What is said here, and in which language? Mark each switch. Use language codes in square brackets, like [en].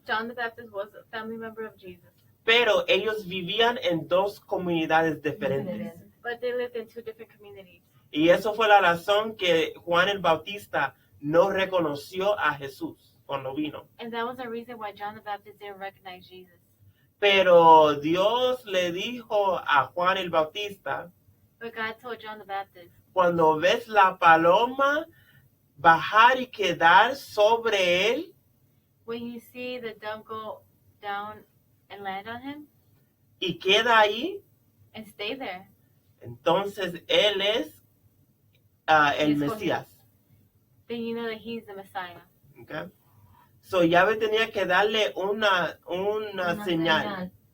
[en] John the Baptist was a family member of Jesus. [es] Pero ellos vivían en dos comunidades diferentes. [en] But they lived in two different communities. [es] Y eso fue la razón que Juan el Bautista no reconoció a Jesús cuando vino. [en] And that was the reason why John the Baptist didn't recognize Jesus. [es] Pero Dios le dijo a Juan el Bautista, [en] But God told John the Baptist, [es] cuando ves la paloma bajar y quedar sobre él, [en] when you see the dove go down and land on him [es] y queda ahí, [en] and stay there, [es] entonces él es el [en] Yes, [es] Mesías. [en] then you know that he's the Messiah. Okay. [es] So Yahweh tenía que darle una señal.